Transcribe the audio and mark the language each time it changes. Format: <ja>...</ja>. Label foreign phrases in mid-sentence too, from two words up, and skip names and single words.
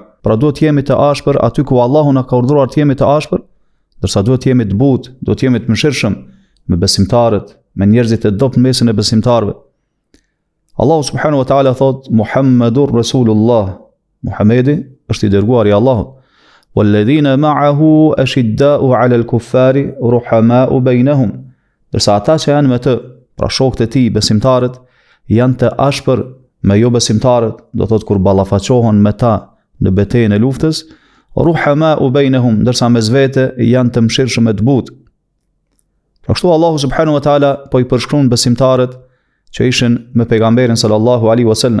<sq>Pra duhet të jemi të ashpër aty ku Allahu na ka urdhëruar të jemi të ashpër, ndërsa duhet të jemi të butë, duhet të jemi të mëshirshëm me besimtarët, me njerëzit e dobët mesin e besimtarëve. Allahu</sq> <ar>سبحانه وتعالى</ar> <sq>thot</sq> <ar>محمد رسول الله,</ar> <sq>Muhamedi është i dërguar i Allahut.</sq> <ar>والذين معه أشداء على الكفار رحماء بينهم.</ar> <sq>Ndërsa ata që janë me të, pra shokët e tij besimtarët, janë të ashpër me jo besimtarët, do thot kur ballafaqohen me ta në betejën e luftës,</sq> <ar>رحماء بينهم,</ar> <sq>ndërsa mes vete janë të mëshirshëm e të butë. Pra kështu Allahu</sq> <ar>سبحانه وتعالى</ar> <sq>po i përshkruan besimtarët që ishin me pejgamberin</sq> <ar>صلى الله عليه وسلم.</ar>